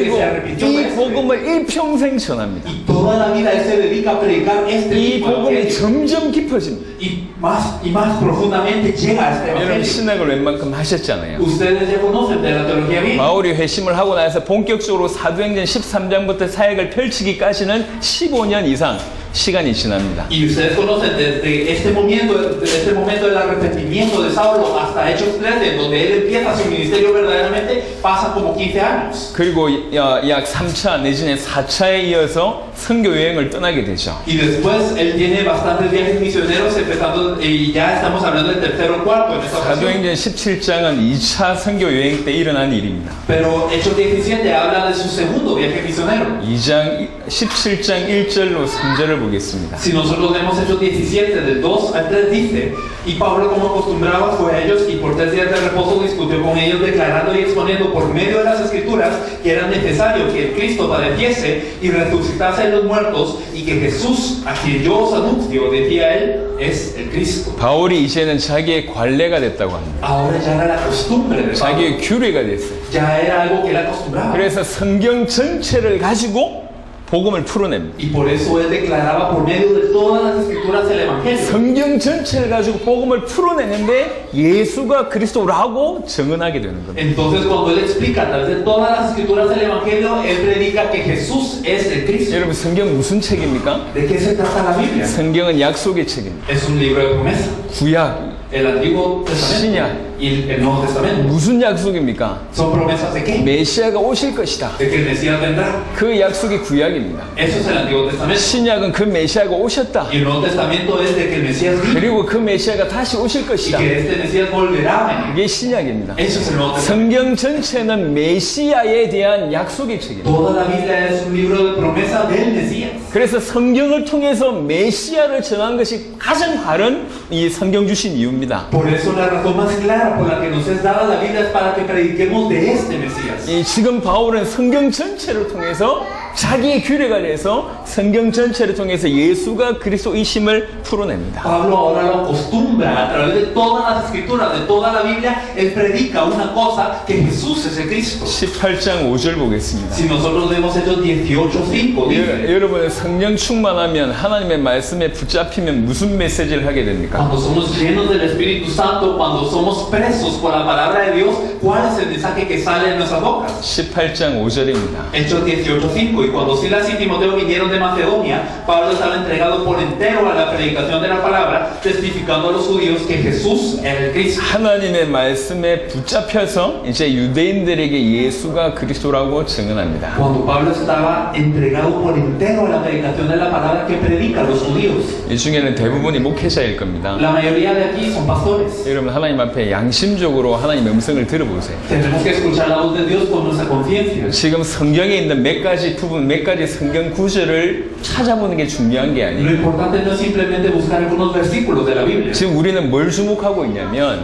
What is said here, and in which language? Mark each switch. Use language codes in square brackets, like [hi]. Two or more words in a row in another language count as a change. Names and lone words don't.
[ko] 그리고 [es] se arrepintió [ko] 이 [es] fue este. [ko] 복음을 일평생 전합니다. [es] Y toda la vida él se dedica a predicar este [ko] 이 [es] mismo [ko] 복음이 [es] evangelio. [ko] 점점 깊어집니다. [es] Y más profundamente llega a este [ko] 여러분 [es] evangelio. [ko] 신학을 웬만큼 하셨잖아요. [es] Ustedes ya conocen de la teología bien. [ko] 바울이 회심을 하고 나서 본격적으로 사도행전 13장부터 사역을 펼치기까지는 15년 이상 시간이 지납니다. [es] Y ustedes conocen desde este momento del arrepentimiento de Saulo hasta Hechos 13, donde él empieza su ministerio verdaderamente, pasan como 15 años. [ko] 그리고 약 3차 내지는 4차에 이어서 선교 여행을 떠나게 되죠. [es] Y después él tiene bastantes viajes misioneros, empezando, y ya estamos hablando del tercero o cuarto en esta ocasión. [ko] 사도행전 17장은 2차 선교 여행 때 일어난 일입니다. [es] Pero Hechos 17 habla de su segundo viaje misionero. [ko] 17장 1절로 3절을 보겠습니다. [es] Si nosotros vemos Hechos 17, del 2 al 3 dice: Y Pablo, como acostumbraba, fue a ellos y por 3 días de reposo discutió con ellos, declarando y exponiendo por medio de las Escrituras que era necesario que el Cristo padeciese y resucitase de los muertos, y que Jesús, a quien yo os anuncio, decía él, es el Cristo. [ko] 바울이 이제는 자기의 관례가 됐다고 합니다. [es] Ahora ya era la costumbre de Pablo, [ko] 자기의 규례가 됐어요. [es] ya era algo que él acostumbraba. [ko] 그래서 성경 전체를 가지고 복음을 풀어냅니다. [es] Y por eso él declaraba por medio de todas las Escrituras el Evangelio. [ko] 성경 전체를 가지고 복음을 풀어내는데 예수가 그리스도라고 증언하게 되는 겁니다. [es] Entonces cuando él explica a través de todas las Escrituras el Evangelio, él predica que Jesús es el Cristo. [ko] 여러분 성경 무슨 책입니까? [es] ¿De qué se trata la Biblia? [ko] 성경은 약속의 책입니다. [es] Es un libro de promesa. [ko] 구약 [es] El Antiguo Testamento [ko] 신약. [es] y el Nuevo Testamento. [ko] 무슨 약속입니까? [es] ¿Son promesas de qué? [ko] 메시아가 오실 것이다. [es] De que el Mesías vendrá. [ko] 그 약속이 구약입니다. [es] Eso es el Antiguo Testamento. [ko] 신약은 그 메시아가 오셨다. [es] Y el Nuevo Testamento es de que el Mesías vino [ko] 그리고 그 메시아가 다시 오실 [es] y [ko] 것이다. [es] que este Mesías volverá a venir. [ko] 이게 신약입니다. [es] Eso es el Nuevo Testamento. [ko] 성경 전체는 메시아에 대한 약속의 책입니다. [es] Toda la Biblia es un libro de promesa del Mesías. [ko] 그래서 성경을 통해서 메시아를 전한 것이 가장 바른 이 성경 주신 이유입니다. [es] Por eso la razón más clara por la que nos es dada la Biblia es para que prediquemos de este Mesías. [ko] 이 지금 바울은 성경 전체를 통해서 자기의 규례가 돼서 성경 전체를 통해서 예수가 그리스도이심을 풀어냅니다. [es] Pablo ahora lo acostumbra a través de todas las escrituras, de toda la Biblia, él predica una cosa, que Jesús es el Cristo. [ko] 18장 5절 보겠습니다. [es] Si nosotros vemos Hechos 18:5 dice: [ko] 여러분 성령 충만하면 하나님의 말씀에 붙잡히면 무슨 메시지를 하게 됩니까? [es] Cuando somos llenos del Espíritu Santo, cuando somos presos por la palabra de Dios, ¿cuál es el mensaje que sale de nuestras bocas? [ko] 18장 5절입니다. [es] Hechos 18:5 Y cuando Silas y Timoteo vinieron de Macedonia, Pablo estaba entregado por entero a la predicación de la palabra, testificando a los judíos que Jesús era el Cristo. [ko] 하나님의 말씀에 붙잡혀서 이제 유대인들에게 예수가 그리스도라고 증언합니다. [es] Cuando Pablo estaba entregado por entero a la predicación de la palabra que predica a los judíos. [ko] 이 중에는 대부분이 목회자일 겁니다. [es] La mayoría de aquí son pastores. [ko] 여러분 하나님 앞에 양심적으로 하나님의 음성을 들어보세요. [es] Tenemos que escuchar la voz de Dios con nuestra conciencia. [ko] 지금 성경에 있는 몇 가지 부분, 몇 가지 성경 구절을 찾아보는 게 중요한 게 [es] Lo [ko] 아니에요. [es] importante no es simplemente buscar algunos versículos de la Biblia. [ko] 지금 우리는 뭘 주목하고 있냐면